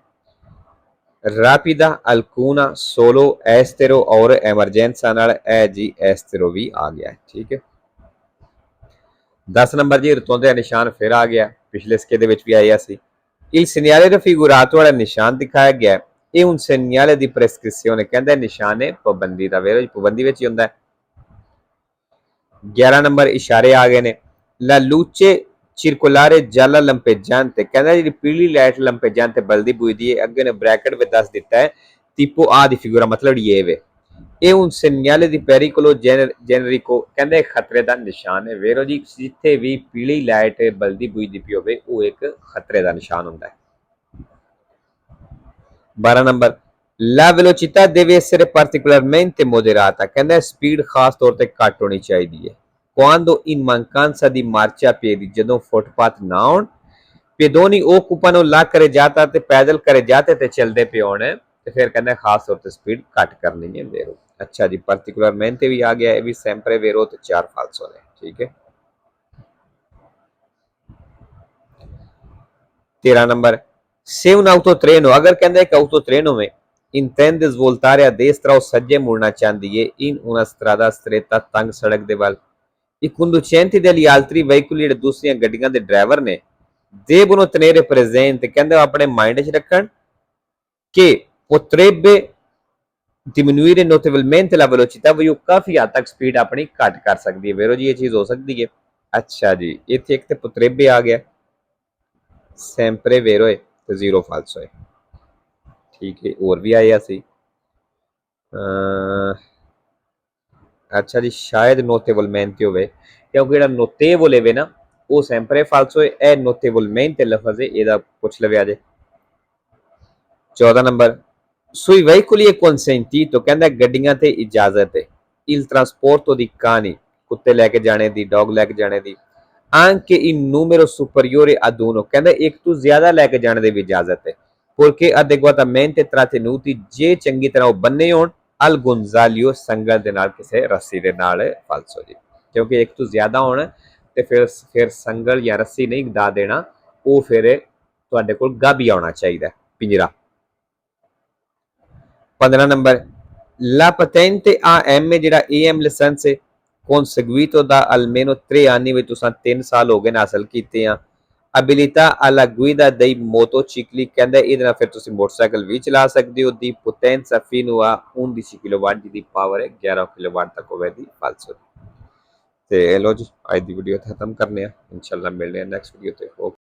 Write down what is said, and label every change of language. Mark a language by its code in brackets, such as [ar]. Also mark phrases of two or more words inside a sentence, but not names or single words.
[it] rapida, alcuna, solo, estero [pa] ਔਰ ਐਮਰਜੈਂਸਾ ਨਾਲ ਇਹ ਜੀ ਐਸਟੇਰੋ ਵੀ ਆ ਗਿਆ, ਠੀਕ ਹੈ। 10 ਨੰਬਰ ਜੀ ਰਤੋਂ ਦਾ ਨਿਸ਼ਾਨ ਫਿਰ ਆ ਗਿਆ, ਪਿਛਲੇ ਸਕੇ ਦੇ ਵਿੱਚ ਵੀ ਆਇਆ ਸੀ। [it] Il segnale raffigurato [pa] ਵਾਲਾ ਨਿਸ਼ਾਨ ਦਿਖਾਇਆ ਗਿਆ, ਇਹ [it] un segnale di prescrizione, [pa] ਕਹਿੰਦਾ ਨਿਸ਼ਾਨ ਹੈ ਪਾਬੰਦੀ ਦਾ, ਵੇਰੋ ਪਾਬੰਦੀ ਵਿੱਚ ਹੀ ਹੁੰਦਾ ਹੈ। 11 ਨੰਬਰ ਇਸ਼ਾਰੇ ਆ ਗਏ ਨੇ, [it] la luce circolare gialla lampeggiante, [pa] ਕਹਿੰਦਾ ਜਿਹੜੀ ਪੀਲੀ ਲਾਈਟ ਲੰਪੇਜਾਂਤੇ ਬਲਦੀ ਬੁਝਦੀ ਹੈ, ਅੱਗੇ ਨੇ ਬ੍ਰੈਕਟ ਵਿੱਚ ਦੱਸ ਦਿੱਤਾ ਹੈ [it] tipo A [pa] ਦੀ ਫਿਗੂਰਾ, ਮਤਲਬ ਇਹ ਵੇ। [it] ਇਹ un segnale di pericolo generico, [pa] ਕਹਿੰਦੇ ਖਤਰੇ ਦਾ ਨਿਸ਼ਾਨ ਹੈ। ਵੇਰੋ ਜੀ ਜਿੱਥੇ ਵੀ ਪੀਲੀ ਲਾਈਟ ਬਲਦੀ ਬੁਝਦੀ ਪਈ ਹੋਵੇ ਉਹ ਇੱਕ ਖਤਰੇ ਦਾ ਨਿਸ਼ਾਨ ਹੁੰਦਾ ਹੈ। [it] 12 ਨੰਬਰ la velocità deve essere particolarmente moderata, [pa] ਕਹਿੰਦਾ ਸਪੀਡ ਖਾਸ ਤੌਰ ਤੇ ਘੱਟ ਹੋਣੀ ਚਾਹੀਦੀ ਹੈ। [it] quando in mancanza di marcia a piedi, [pa] ਜਦੋਂ ਫੁੱਟਪਾਥ ਨਾ ਹੋਣ, [it] pedoni occupano la carreggiata, [pa] ਤੇ ਪੈਦਲ carreggiate ਤੇ ਚੱਲਦੇ ਪਏ ਹੋਣ, ਤੇ ਫਿਰ ਕਹਿੰਦਾ ਖਾਸ ਤੌਰ ਤੇ ਸਪੀਡ ਘੱਟ ਕਰਨੀ ਹੈ ਵੇਰੋ। ਅੱਛਾ ਜੀ ਪਾਰਟਿਕੂਲਰmente ਵੀ ਆ ਗਿਆ, ਇਹ ਵੀ sempre ਵੇਰੋ ਤੇ 4 ਫਾਲਸੋ ਨੇ, ਠੀਕ ਹੈ। [it] 13 ਨੰਬਰ se un autotreno, [pa] ਅਗਰ ਕਹਿੰਦਾ ਇੱਕ [it] autotreno में intende svoltare a destra o [pa] ਸੱਜੇ ਮੁੜਨਾ ਚਾਹੁੰਦੀ ਹੈ [it] in una strada stretta, [pa] ਤੰਗ ਸੜਕ ਦੇ ਵੱਲ, [it] i conducenti degli altri veicoli, [pa] ਜਿਹੜੇ ਦੂਸਰੀਆਂ ਗੱਡੀਆਂ ਦੇ ਡਰਾਈਵਰ ਨੇ, [it] devono tenere presente, [pa] ਕਹਿੰਦੇ ਆਪਣੇ ਮਾਈਂਡ 'ਚ ਰੱਖਣ ਕਿ [it] potrebbe diminuire notevolmente la velocità, [pa] ਵੀ ਉਹ ਕਾਫੀ ਹੱਦ ਤੱਕ ਸਪੀਡ ਆਪਣੀ ਘੱਟ ਕਰ ਸਕਦੀ ਹੈ। ਵੇਰੋ ਜੀ ਇਹ ਚੀਜ਼ ਹੋ ਸਕਦੀ ਹੈ। ਅੱਛਾ ਜੀ ਇੱਥੇ ਇੱਕ ਤੇ potrebbe ਆ ਗਿਆ, [it] sempre vero [pa] ਹੈ ਤੇ 0 ਫਾਲਸੋ ਹੈ, ਠੀਕ ਹੈ। ਹੋਰ ਵੀ ਆਇਆ ਸੀ, ਅੱਛਾ ਜੀ ਸ਼ਾਇਦ ਨੋਟੇਬਲmente ਹੋਵੇ, ਕਿਉਂਕਿ ਜਿਹੜਾ ਨੋਟੇਬਲ ਹੈ ਨਾ ਉਹ sempre ਫਾਲਸੋ ਹੈ, ਇਹ ਨੋਟੇਬਲmente ਲਫ਼ਜ਼ ਹੈ, ਇਹਦਾ ਪੁੱਛ ਲਵਿਆ ਜੇ। [it] 14 ਨੰਬਰ sui veicoli è consentito, [pa] ਕਹਿੰਦਾ ਗੱਡੀਆਂ ਤੇ ਇਜਾਜ਼ਤ ਹੈ, [it] il trasporto di cani, [pa] ਕੁੱਤੇ ਲੈ ਕੇ ਜਾਣੇ ਦੀ, ਡੌਗ ਲੈ ਕੇ ਜਾਣੇ ਦੀ, [it] anche in numero superiore ad uno, [pa] ਕਹਿੰਦਾ ਇੱਕ ਤੋਂ ਜ਼ਿਆਦਾ ਲੈ ਕੇ ਜਾਣ ਦੀ ਵੀ ਇਜਾਜ਼ਤ ਹੈ, [it] porque adeguatamente trattenuti, [pa] ਜੇ ਚੰਗੀ ਤਰ੍ਹਾਂ ਉਹ ਬੰਨੇ ਹੋਣ, [it] al gonzalio, [pa] ਸੰਗਲ ਦੇ ਨਾਲ, ਕਿਸੇ ਰੱਸੀ ਦੇ ਨਾਲ, ਫਾਲਸੋ ਜੀ, ਕਿਉਂਕਿ ਇੱਕ ਤੋਂ ਜ਼ਿਆਦਾ ਹੋਣ ਤੇ ਫਿਰ ਸੰਗਲ ਜਾਂ ਰੱਸੀ ਨਹੀਂ ਡਾ ਦੇਣਾ, ਉਹ ਫਿਰ ਤੁਹਾਡੇ ਕੋਲ ਗੱਭੀ ਆਉਣਾ ਚਾਹੀਦਾ, ਪਿੰਜਰਾ। [it] 15 ਨੰਬਰ la patente AM, [pa] ਜਿਹੜਾ AM ਲਾਇਸੈਂਸ ਹੈ [it] conseguito da almeno 3 anni, [pa] ਵਿੱਚ ਤੁਸੀਂ 3 ਸਾਲ ਹੋ ਗਏ ਨੇ ਹਾਸਲ ਕੀਤੇ ਆ। [it] abilità alla guida dei motocicli, [pa] ਕਹਿੰਦਾ ਇਹਦੇ ਨਾਲ ਫਿਰ ਤੁਸੀਂ ਮੋਟਰਸਾਈਕਲ ਵੀ ਚਲਾ ਸਕਦੇ ਹੋ। ਦੀ [it] potenza fino a 11 [pa] ਕਿਲੋਵਾਟ, ਦੀ ਪਾਵਰ ਹੈ 11 ਕਿਲੋਵਾਟ ਤੱਕ ਹੋਵੇ ਦੀ ਫਾਲਸੋ। ਤੇ ਲੋ ਜੀ ਅੱਜ ਦੀ ਵੀਡੀਓ ਖਤਮ ਕਰਨੇ ਆ, ਇਨਸ਼ਾਅੱਲਾ ਮਿਲਦੇ ਆ ਨੈਕਸਟ ਵੀਡੀਓ ਤੇ।